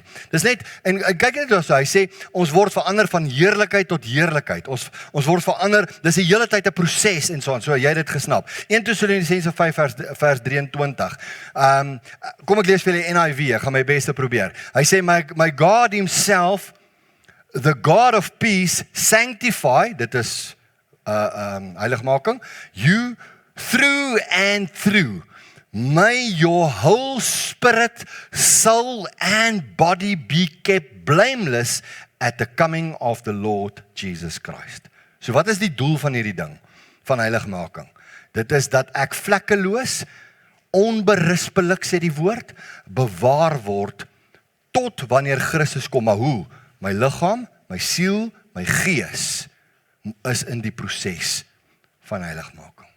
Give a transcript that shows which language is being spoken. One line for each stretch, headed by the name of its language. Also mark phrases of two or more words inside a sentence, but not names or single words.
Afrikaans: Dis net, en kyk net hoe hy sê, ons word verander van heerlikheid tot heerlikheid. Ons word verander, dis die hele tyd 'n proses en so aan. So jy het dit gesnap. 1 Tessalonisense 5 vers 23. Kom ek lees vir julle NIV, ek gaan my beste probeer. Hy sê,
English: my God himself, the God of peace, sanctify,
Afrikaans: dit is heiligmaking,
English: you through and through. May your whole spirit, soul and body be kept blameless at the coming of the Lord Jesus Christ.
Afrikaans: So wat is die doel van hierdie ding, van heiligmaking? Dit is dat ek vlekkeloos, onberispelik, sê die woord, bewaar word, tot wanneer Christus kom. Maar hoe? My liggaam, my siel, my gees is in die proses van heiligmaking.